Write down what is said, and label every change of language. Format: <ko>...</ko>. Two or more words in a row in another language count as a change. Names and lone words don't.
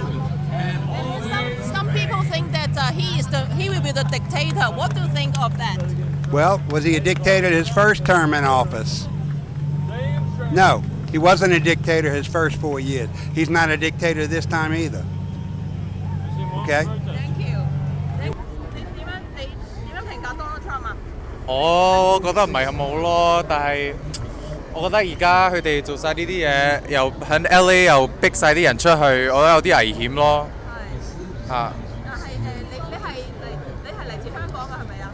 <en>Some people think that he will be the dictator. What do you think of that? Well, was he a dictator his first term in office? No, he wasn't a dictator his first 4 years. He's not a dictator this time either. Okay? Thank you.</en> <yue>你點樣評價 Donald Trump 啊？我覺得唔係咁好咯，但係我覺得而家佢哋做晒呢啲嘢，又喺 LA 又逼晒啲人出去，我覺得有啲危險咯。係。嚇。但係你係嚟自香港㗎係咪啊？</yue>